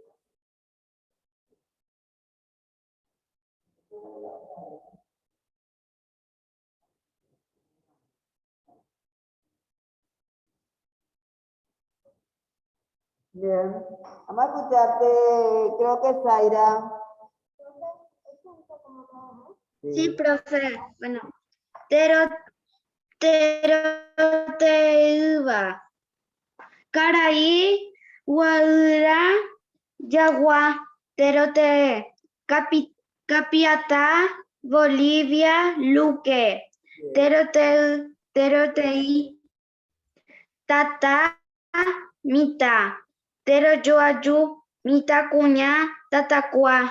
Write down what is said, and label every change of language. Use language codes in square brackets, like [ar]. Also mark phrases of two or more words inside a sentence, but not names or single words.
[es] Bien, vamos a escucharte, creo que Zaira. Sí, profe. Bueno. Teroteuba. Caraí, Guadura, Yagua, Terote, Capiatá, Bolivia, Luque, Terotei, Tata, Mita, Teroyoayu, Mita Cuña, Tatacua.